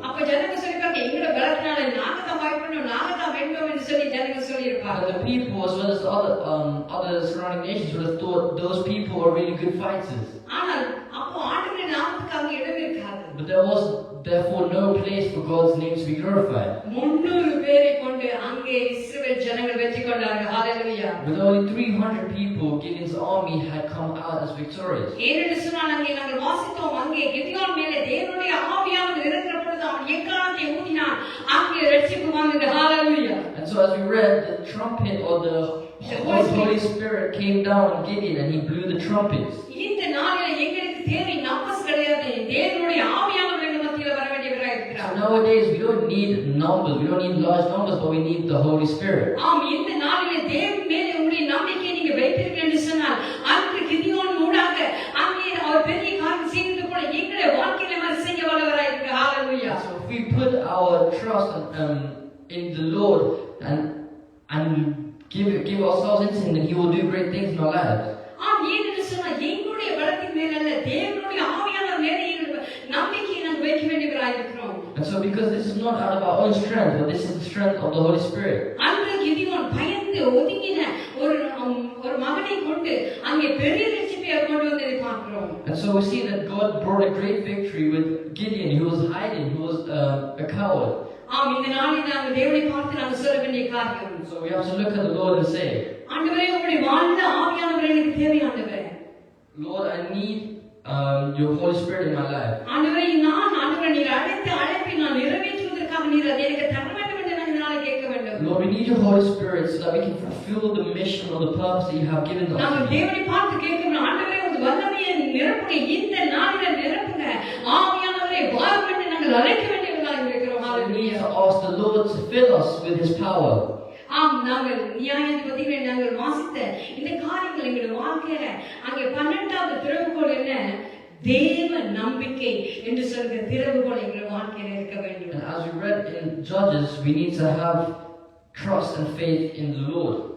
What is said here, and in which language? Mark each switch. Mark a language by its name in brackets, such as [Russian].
[Tamil] அப்ப ஜனங்க சொல்லிருக்காங்க, எங்களோட பலத்தினால நாங்க தான் பயப்படணும், நாங்க தான் வென்றோம் என்று சொல்லி ஜனங்க சொல்லியிருப்பாங்க. [English] And the people as well as the other surrounding nations would have thought those people are really good fighters. [Tamil] ஆனால் அப்போ ஆண்டவருடைய நாமத்துக்கு அங்கே இடம் இருக்காது. [English] But there was therefore no place for God's name to be glorified. [Tamil] 300 பேரை கொண்டு அங்கே இஸ்ரவேல் ஜனங்கள் வெற்றி கொண்டார்கள். ஹல்லேலூயா. [English] With only 300 people, Gideon's army had come out as victorious. [Tamil] ஏனென்று சொன்னால் அங்கே நாங்கள் வாசித்தோம், அங்கே கிதியோன் மேலே தேவனுடைய ஆவியானவர் இருக்கிற பொழுது அவன் எக்காளத்தை ஊதினான், அங்கே ரட்சிப்பு வந்தது. ஹல்லேலூயா. [English] And so as we read, the trumpet or the Holy Spirit came down on Gideon and he blew the trumpets. [Tamil] இந்த நாளில் எங்களுக்கு தேவை நம்பர்ஸ் கிடையாது, தேவனுடைய ஆவியானவர் எங்கள் மத்தியில் வர வேண்டியவராக இருக்கிறார். [English] So nowadays we don't need numbers, we don't need large numbers, but we need the Holy Spirit. [Tamil] இந்த நாளிலே தேவன் மேலே உங்களுடைய நம்பிக்கையை நீங்க வைத்திருக்க என்று சொன்னால், அன்று கிதியோன் ஊடாக அங்கே அவர் பெரிய காரியம் செய்தது போல எங்களுடைய வாழ்க்கையில மாதிரி செய்ய வல்லவராக இருக்கிறார். ஹல்லேலூயா. [English] So if we put our trust in the Lord and give ourselves into Him, then He will do great things in our lives. [Tamil] ஏனென்று சொன்னா எங்களுடைய பலத்தின் மேல் அல்ல, தேவனுடைய ஆவியானவர் மேலே எங்கள் நம்பிக்கையை நாங்கள் வைக்க வேண்டியவர்களாக இருக்கிறோம். [English] And so because this is not out of our own strength, but this is the strength of the Holy Spirit. [Tamil] அன்று கிதியோன் பயந்து ஒதுங்கின ஒரு மகனை கொண்டு அங்கே பெரிய ரட்சிப்பை கொண்டு வந்ததை பார்க்கிறோம். [English] And so we see that God brought a great victory with Gideon, who was hiding, who was a coward. [Tamil] ஆம், இந்த நாளில் நாங்கள் தேவனை பார்த்து நாங்கள் சொல்ல வேண்டிய காரியம். [English] So we have to look at the Lord and say, [Tamil] ஆண்டவரே, உம்முடைய வாழ்ந்த ஆவியானவர் எனக்கு தேவை ஆண்டவரே. [English] Lord, I need your Holy Spirit in my life. [Tamil] ஆண்டவரே, ஆண்டவரே நீர் அழைத்த அழைப்பை நான் நிறைவேற்றுவதற்காக நீர் அதை எனக்கு தர வேண்டும் என்று நான் இதனால கேட்க வேண்டும். [English] Lord, we need your Holy Spirit so that we can fulfill the mission or the purpose that you have given us. [Tamil] நாங்கள் தேவனை பார்த்து கேட்கிறோம், ஆண்டவரே உமது வல்லமையை நிரப்புங்க, இந்த நாளில் நிரப்புங்க, ஆவியானவரே வாரும் என்று நாங்கள் அழைக்க வேண்டியவர்களாக இருக்கிறோம். [English] We need to ask the Lord to fill us with His power. [Tamil] ஆம், நாங்கள் நியாயாதிபதிகளை நாங்கள் வாசித்த இந்த காரியங்கள் எங்களுடைய வாழ்க்கையில அங்கே 12வது திறவுகோல் என்ன? தேவ நம்பிக்கை என்று சொல்கிற திறவுகோல் எங்களுடைய வாழ்க்கையில இருக்க வேண்டும். [English] And as we read in Judges, we need to have trust and faith in the Lord.